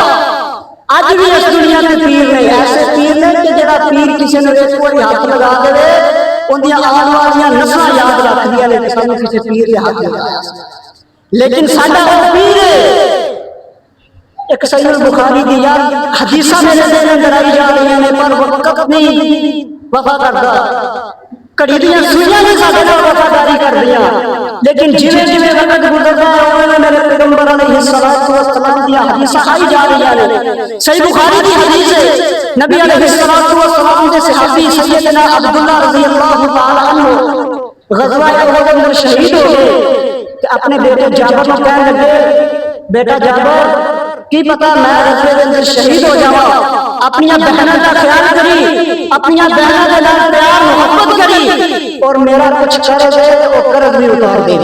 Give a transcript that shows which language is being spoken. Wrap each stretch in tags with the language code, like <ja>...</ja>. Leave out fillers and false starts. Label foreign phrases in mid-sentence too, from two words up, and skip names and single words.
<pa>اج بھی اس دنیا کے پیر نے ایسے پیر نے کہ جڑا پیر کسی نے ایک بار ہاتھ لگا دے ان دی آن والیاں نسلاں یاد رکھ دیاں نے کہ سانوں کسی پیر نے ہاتھ لگایا، لیکن ساڈا وہ پیر ایک صحیح البخاری دی یار حدیثاں میرے دل اندر آئی جا رہی ہیں پر وقت نہیں وفا کرتا، کڑی دیاں سوئیاں نہیں ساڈے نال وفاداری کردیاں، لیکن جویں جویں وقت گزردا ہے اوویں میرے پیغمبر</pa> <ar>علیہ الصلوۃ والسلام</ar> <pa>دی حدیثاں آئی جا رہی ہیں۔ صحیح بخاری دی حدیث ہے، نبی</pa> <ar>علیہ الصلوۃ والسلام</ar> <pa>دے صحابی سیدنا عبداللہ</pa> <ar>رضی اللہ تعالی عنہ</ar> <ur>غزوہ احد میں شہید ہو گئے</ur> <pa>کہ اپنے بیٹے جابر کو کہنے لگے بیٹا جابر کی پتا میں غزوے دے اندر شہید ہو جاواں، اپنی بہنوں کا خیال کری، اپنی بہنوں کے نال پیار محبت کری اور میرا کچھ قرض ہے وہ قرض بھی اتار دے۔</pa>